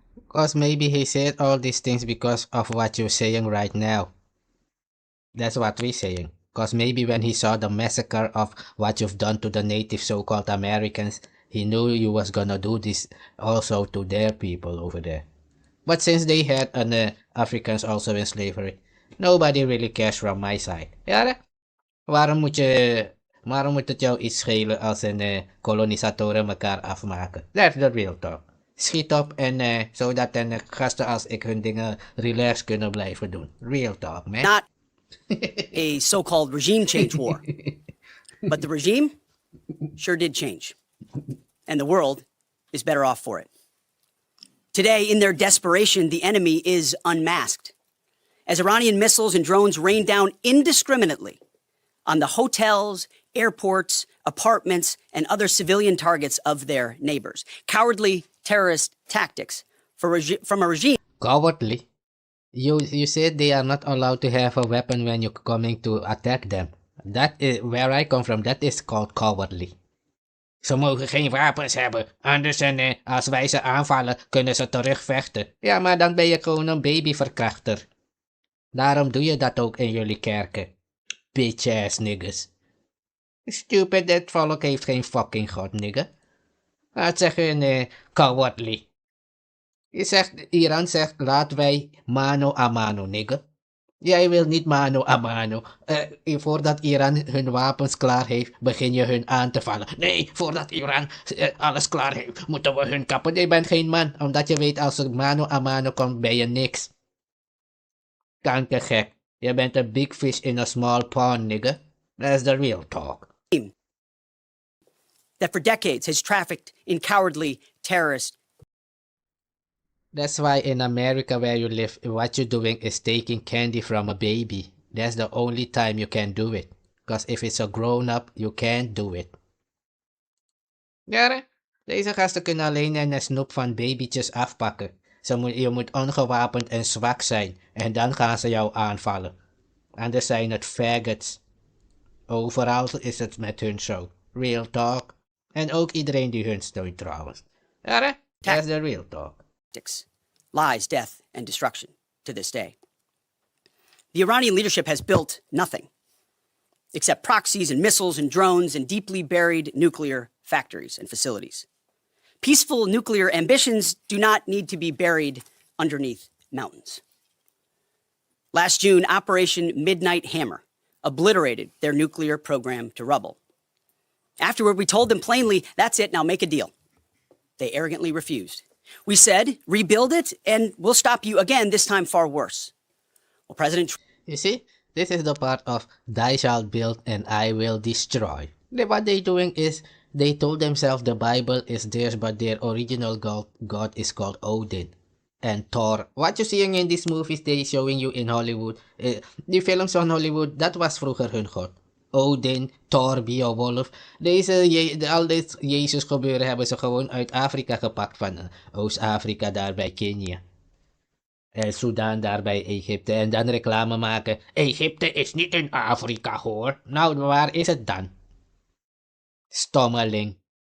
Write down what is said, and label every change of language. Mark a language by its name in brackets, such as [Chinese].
[English] Because maybe he said all these things because of what you're saying right now. That's what we're saying. Because maybe when he saw the massacre of what you've done to the native so-called Americans, he knew you was gonna do this also to their people over there. But since they had Africans also in slavery, nobody really cares from my side. [Dutch] Ja, waarom moet het jou iets schelen als kolonisatoren elkaar afmaken? [English] That's the real talk. [Dutch] Schiet op en zodat gasten als ik hun dingen relaxed kunnen blijven doen. [English] Real talk, man. Not a so-called regime change war. But the regime sure did change. And the world is better off for it. Today, in their desperation, the enemy is unmasked. As Iranian missiles and drones rain down indiscriminately on the hotels, airports, apartments, and other civilian targets of their neighbors. Cowardly terrorist tactics from a regime. Cowardly? You said they are not allowed to have a weapon when you're coming to attack them. That is where I come from. That is called cowardly. [Dutch] Ze mogen geen wapens hebben, anders als wij ze aanvallen, kunnen ze terugvechten. Ja, maar dan ben je gewoon een babyverkrachter. Daarom doe je dat ook in jullie kerken. [English] Bitch-ass niggas. Stupid, [Dutch] dat volk heeft geen fucking god, nigga. Laat zeggen, cowardly. Iran zegt, laat wij mano a mano, nigga. Jij wil niet mano a mano. Voordat Iran hun wapens klaar heeft, begin je hun aan te vallen. Nee, voordat Iran alles klaar heeft, moeten we hun kappen. Je bent geen man, omdat je weet als er mano a mano komt, ben je niks. Kankergek. Je bent een [English] big fish in a small pond, nigga. That's the real talk. That for decades has trafficked in cowardly terrorist. That's why in America where you live, what you're doing is taking candy from a baby. That's the only time you can do it. Because if it's a grown-up, you can't do it. [Dutch] Ja, deze gasten kunnen alleen een snoep van babytjes afpakken. Je moet ongewapend en zwak zijn. En dan gaan ze jou aanvallen. Anders zijn het faggots. Overal is het met hun show. [English] Real talk. [Dutch] En ook iedereen die hun steunt trouwens. [English] Ja, that's the real talk. Lies, death, and destruction to this day. The Iranian leadership has built nothing except proxies and missiles and drones and deeply buried nuclear factories and facilities. Peaceful nuclear ambitions do not need to be buried underneath mountains. Last June, Operation Midnight Hammer obliterated their nuclear program to rubble. Afterward, we told them plainly, that's it, now make a deal. They arrogantly refused. We said, rebuild it, and we'll stop you again, this time far worse. Well, President... You see, this is the part of "Thou shalt build and I will destroy." What they're doing is, they told themselves the Bible is theirs, but their original God is called Odin. And Thor. What you're seeing in these movies they showing you in Hollywood, [Dutch] die films van Hollywood, dat was vroeger hun god. [English] Odin, Thor, Beowulf. [Dutch] Al dit Jezus gebeuren hebben ze gewoon uit Afrika gepakt, van Oost-Afrika daar bij Kenia. En Sudan daar bij Egypte. En dan reclame maken. Egypte is niet in Afrika hoor. Nou, waar is het dan? Stommeling.